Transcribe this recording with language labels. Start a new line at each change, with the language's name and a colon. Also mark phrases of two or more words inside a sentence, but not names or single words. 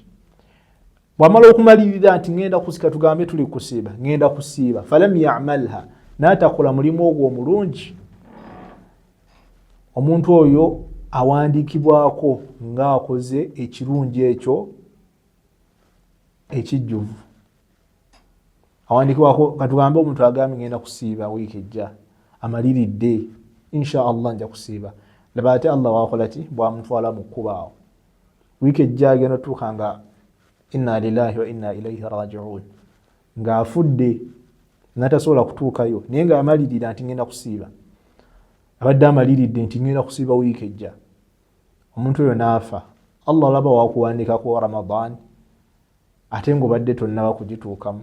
Ganda: Bw'amala okumalirira nti ngenda kusika, tugambe tuli kusiiba, ngenda kusiiba,
Arabic: فلم يعملها,
Ganda: n'atakola mulimu ogwo omulungi, omuntu oyo awandiikibwako ng'akoze ekirungi ekyo ekijjuvu. Awandiikibwako, katugambe omuntu agambye ngenda kusiiba wiiki ejja, amaliridde
Arabic: إن شاء الله
Ganda: nja kusiiba, laba ate Allah wakolati bwamutwala mu kubaawo wiiki ejja agenda tuuka nga
Arabic: إنا لله وإنا إليه راجعون
Ganda: ng'afudde natasobola kutuukayo naye ng'amalirira nti ngenda kusiiba abadde amaliridde nti ngenda kusiiba wiiki ejja omuntu oyo n'afa Allah laba wakuwandikako Ramadan ate ng'obadde tonnaba kugituukamu.